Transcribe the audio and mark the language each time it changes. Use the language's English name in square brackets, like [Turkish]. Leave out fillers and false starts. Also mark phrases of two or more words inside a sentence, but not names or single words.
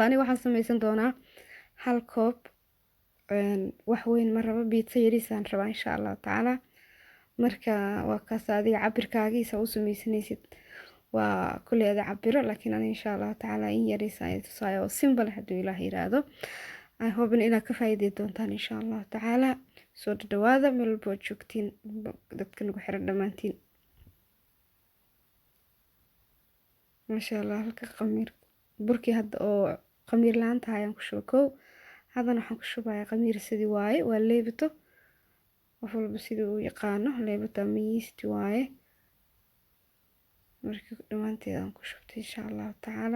[Somali] aniga waxaan sameysan doonaa hal koob wax weyn ma rabo, pizza yariis aan rabaa [Arabic] إن شاء الله تعالى. [Somali] marka waa kaas adiga cabirkaagiisa u sameysanaysid waa kulli ada cabiro, laakiin aniga [Arabic] إن شاء الله تعالى [Somali] in yariis ay tusaayo oo simple haduu Ilaahay yiraahdo. [English] I hope [Somali] inaad ka faa'iideyn doontaan [Arabic] إن شاء الله تعالى. [Somali] soo dhawaada meel walba joogtiin dadka nagu xiran dhamaantiin. [Arabic] ما شاء الله [Somali] halka qamiir burkii hadda oo qamiir laanta ayaan ku shubo. hadana waxaan ku shubayaa qamiir sidii waaye waa leebto qof walba sidii uu yaqaano leebta miisti waaye. marka dhamaanteedaan ku shubtay [Arabic] إن شاء الله تعالى.